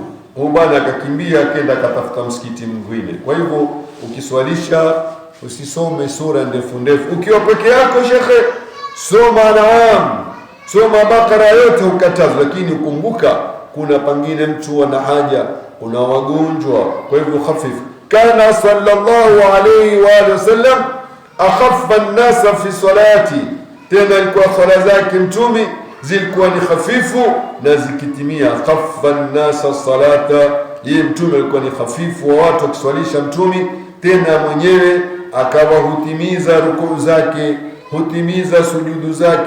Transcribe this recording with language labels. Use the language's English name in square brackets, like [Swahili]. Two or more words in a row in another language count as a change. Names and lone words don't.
[Swahili] Huyu bwana akakimbia akaenda akatafuta msikiti mwingine. Kwa hivyo ukiswalisha usisome sura ndefu. Ukiwa peke yako shekhe, soma Naam, soma Bakara yote ukatazwa, lakini ukumbuka kuna pengine mtu ana haja, kuna wagonjwa. Kwa hivyo hafifu. [Arabic] كان صلى الله عليه وعلى آله وسلم أخف الناس في صلاة, [Swahili] tena alikuwa swala zake Mtume zilikuwa ni hafifu na zikitimia. [Arabic] خف الناس صلاة, [Swahili] yeye Mtume alikuwa ni hafifu wa watu akiswalisha Mtume, tena mwenyewe akawa hutimiza rukuu zake, hutimiza sujudu zake.